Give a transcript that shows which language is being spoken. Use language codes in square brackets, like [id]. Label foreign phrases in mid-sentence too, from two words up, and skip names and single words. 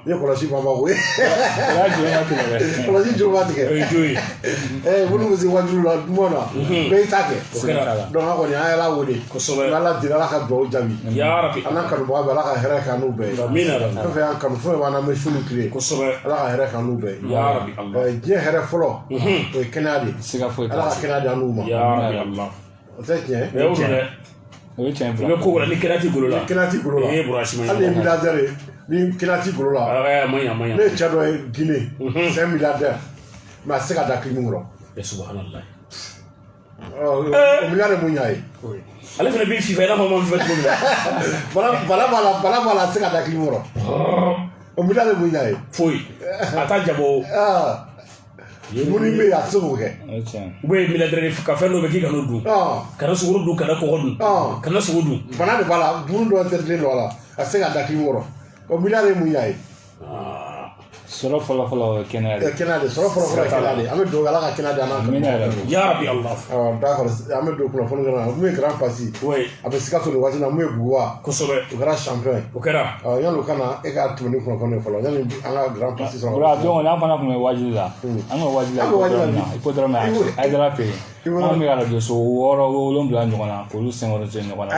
[bm] ne ye kɔlɔsi pamba ko ye kɔlɔsi juru b'a tigɛ o ye jo ye minnu bɛ se wajulu la dumuni na bɛɛ y'i ta kɛ o kɛra donc an kɔni an y'ala wele kosɛbɛ n'ala deli ala ka dugawu jaabi ya rabi an n'an kanubaga bɛɛ ala ka hɛrɛ k'an n'u bɛɛ ye amina fɛn fɛn y'an kanu fɛn b'an na bɛ su ni tile kosɛbɛ ala ka hɛrɛ k'an n'u bɛɛ ye ya rabi Allah diɲɛ hɛrɛ fɔlɔ o ye kɛnɛya de ye siga foyi ala ka kɛnɛya di an n'u ma ya rabi Allah o tɛ tiɲɛ o tiɲɛ o ye tiɲɛ i bɛ ko wɛrɛ ni kɛnɛ t'i bolo la kɛnɛya t'i bolo la e bɔra sima hali ni milliardaire ye ni kɛnɛya t'i bolo la man ɲa ne ye cɛ dɔ ye Guinée [fr] c'est un milliardaire mais [bm] a tɛ se ka da kilimu kɔrɔ subhanallah o milliard ye mun y'a ye ale fana b'i fifa i n'a fɔ ma fifa cogo min na bala b'a la a tɛ se ka da kilimu kɔrɔ o milliard ye mun y'a ye foyi a t'a jabɔ munni bɛ yen a tɛ se k'o kɛ u bɛ milliardaire ka fɛn dɔ bɛ k'i kana dun kana sogo dun kana kɔgɔ dun kana sogo dun bana de b'a la buru dɔ tɛrɛlen don a la a tɛ se ka da kilimu kɔrɔ o milliard ye mun y'a ye sɔrɔ fɔlɔ kɛnɛya de kɛnɛya de sɔrɔ fɔlɔ ye kɛnɛya de an bɛ dugawu ala ka kɛnɛya di an n'a ya rabi Allah d'accord an bɛ don kunnafoni kɔnɔ mun ye grand pasi a bɛ Sikaso nin waati la mun ye Buguba kosɛbɛ o kɛra champion ye o kɛra yanni o ka na e ka tɛmɛ ni kunnafoni ye fɔlɔ yanni an ka grand pasi sɔrɔ [fr] voilà donc [bm] an fana tun bɛ wajibi la an ka wajibi la hippodrome Aïdara fɛ yen an bɛ radio so 6 7 ɲɔgɔn na k'olu 5 cɛ ɲɔgɔn na